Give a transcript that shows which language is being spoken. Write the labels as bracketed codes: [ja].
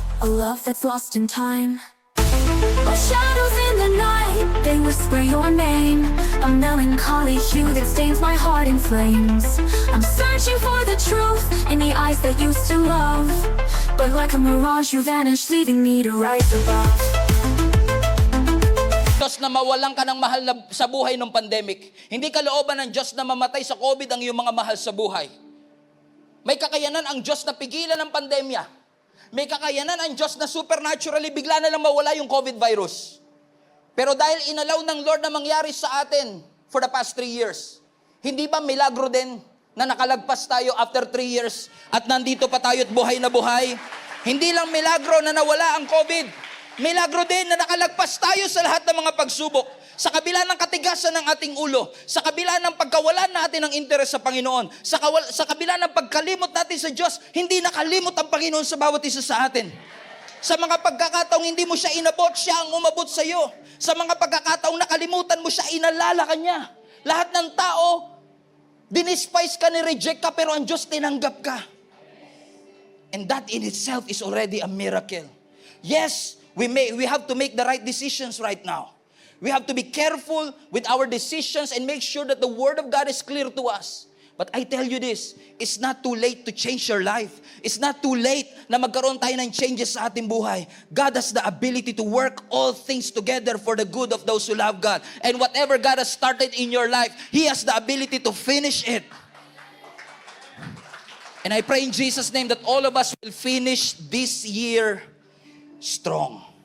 [en] A love that's lost in time. Like shadows in the night, they whisper your name. A melancholy hue that stains my heart in flames. I'm searching for the truth in the eyes that used to love, but like a mirage you vanish, leaving me to rise above. [tl] Diyos na mawalan ka ng mahal sa buhay ng pandemic. Hindi kalooban ng Diyos na mamatay sa COVID ang iyong mga mahal sa buhay. May kakayanan ang Diyos na pigilan ng pandemya. May kakayanan ang Diyos na supernaturally bigla na lang mawala yung COVID virus. Pero dahil inalaw ng Lord na mangyari sa atin [en] for the past 3 years, [tl] hindi ba milagro din na nakalagpas tayo after 3 years at nandito pa tayo at buhay na buhay? Hindi lang milagro na nawala ang COVID. Milagro din na nakalagpas tayo sa lahat ng mga pagsubok. Sa kabila ng katigasan ng ating ulo, sa kabila ng pagkawalan natin ng interes sa Panginoon, sa kabila ng pagkalimot natin sa Diyos, hindi nakalimot ang Panginoon sa bawat isa sa atin. Sa mga pagkakataong hindi mo siya inabot, siya ang umabot sa iyo. Sa mga pagkakataong nakalimutan mo siya, inalala ka niya. Lahat ng tao, dinispise ka, ni-reject ka, pero ang Diyos tinanggap ka. [en] And that in itself is already a miracle. Yes, we have to make the right decisions right now. We have to be careful with our decisions and make sure that the Word of God is clear to us. But I tell you this, it's not too late to change your life. It's not too late [tl] na magkaroon tayo ng changes sa ating buhay. [en] God has the ability to work all things together for the good of those who love God. And whatever God has started in your life, He has the ability to finish it. And I pray in Jesus' name that all of us will finish this year strong.